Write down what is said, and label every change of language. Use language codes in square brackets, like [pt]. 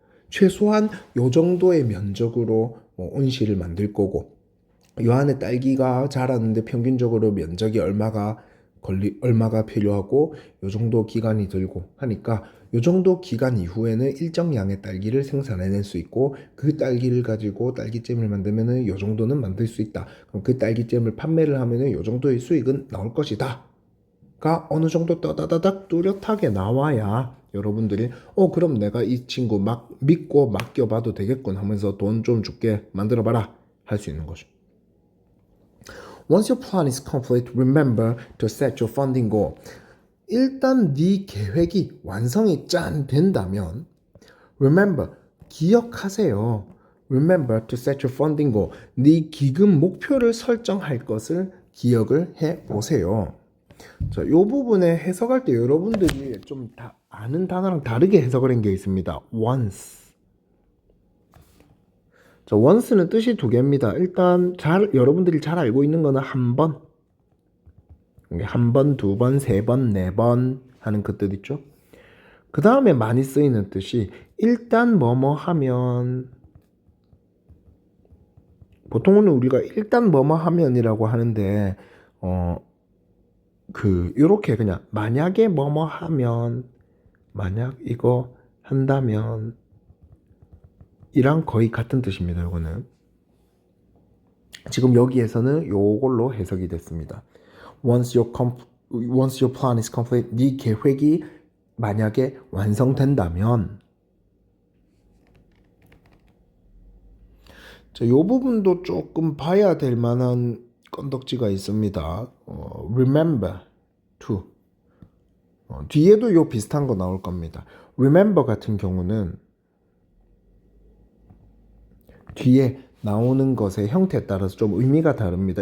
[ko] 최소한 요 정도의 면적으로 온실을 만들 거고 요 안에 딸기가 자라는데 평균적으로 면적이 얼마가 필요하고 요 정도 기간이 들고 하니까 요 정도 기간 이후에는 일정 양의 딸기를 생산해낼 수 있고 그 딸기를 가지고 딸기잼을 만들면은 요 정도는 만들 수 있다. 그럼 그 딸기잼을 판매를 하면은 요 정도의 수익은 나올 것이다. 어느 정도 떠다다닥 뚜렷하게 나와야 여러분들이 그럼 내가 이 친구 막 믿고 맡겨봐도 되겠군 하면서 돈 좀 줄게 만들어봐라 할 수 있는 거죠. [en] Once your plan is complete, remember to set your funding goal. [ko] 일단 네 계획이 완성이 짠 된다면 remember, 기억하세요. [en] Remember to set your funding goal. [ko] 네 기금 목표를 설정할 것을 기억을 해보세요. 자, 이 부분에 해석할 때 여러분들이 좀 다 아는 단어랑 다르게 해석을 한 게 있습니다. [en] once. [ko] 자, once는 뜻이 두 개입니다. 일단 여러분들이 잘 알고 있는 거는 한 번. 한 번, 두 번, 세 번, 네 번 하는 그 뜻 있죠. 그 다음에 많이 쓰이는 뜻이 일단 뭐뭐 하면, 보통은 우리가 일단 뭐뭐 하면이라고 하는데 요렇게 그냥 만약에 뭐뭐 하면, 만약 이거 한다면 이랑 거의 같은 뜻입니다. 요거는 지금 여기에서는 요걸로 해석이 됐습니다. [en] Once your plan is complete, [ko] 네 계획이 만약에 완성된다면. 자, 요 부분도 조금 봐야 될 만한 건덕지가 있습니다. [en] remember to. [ko] 뒤에도 요 비슷한 거 나올 겁니다. remember 같은 경우는 뒤에 나오는 것의 형태에 따라서 좀 의미가 다릅니다.